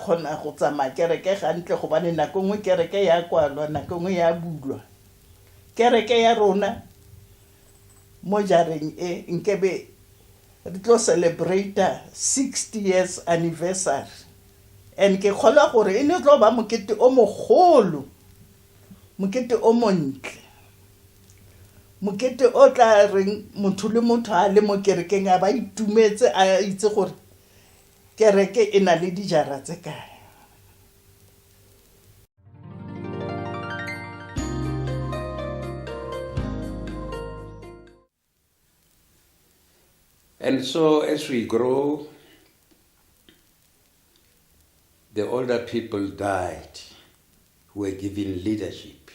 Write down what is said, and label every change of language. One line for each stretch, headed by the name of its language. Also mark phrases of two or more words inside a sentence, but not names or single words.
Tswana: kgona go tsamaya kereke gantle go bane nako nngwe kereke ya kwalwa nako nngwe ya bulwa kereke ya rona mo jareng e nkebe re tlo
English: celebrate 60 years anniversary
Tswana: and ke kgolwa gore e ne tlo ba mokete o mogolo mokete o montle mokete o tla reng motho le motho a le mo kerekeng a ba itumetse a itse gore kereke e na le dijara tse kae.
English: And so as we grow, the older people died who were given leadership.